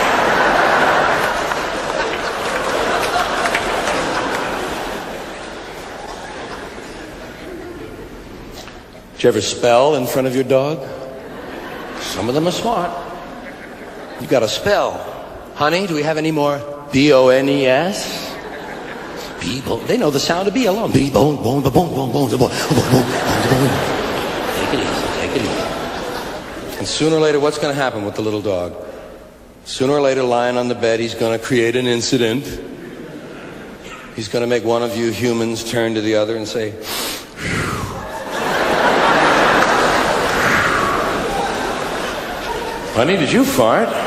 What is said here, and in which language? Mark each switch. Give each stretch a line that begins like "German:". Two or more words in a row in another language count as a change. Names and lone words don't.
English: Did you ever spell in front of your dog? Some of them are smart. You got to spell. Honey, do we have any more B-O-N-E-S? B-bone. They know the sound of B alone. B-bone, bone, bone, bone, bone, bone, bone. Take it easy, take it easy. And sooner or later, what's going to happen with the little dog? Sooner or later, lying on the bed, he's going to create an incident. He's going to make one of you humans turn to the other and say, Honey, did you fart?